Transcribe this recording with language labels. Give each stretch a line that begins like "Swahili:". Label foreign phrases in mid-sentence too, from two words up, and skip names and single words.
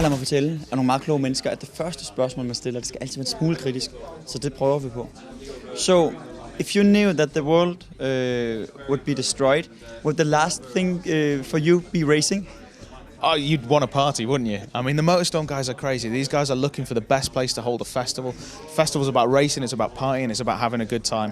Danish: fortælle af nogle meget kloge mennesker, at det første spørgsmål, man stiller, det skal altid være en smule kritisk. Så det prøver vi på.
English: So, if you knew that the world would be destroyed, would the last thing for you be racing? Oh, you'd want a party, wouldn't you? I mean, the Motorstorm guys are crazy. These guys are looking for the best place to hold a festival. Festival's about racing, it's about partying, it's about having a good time.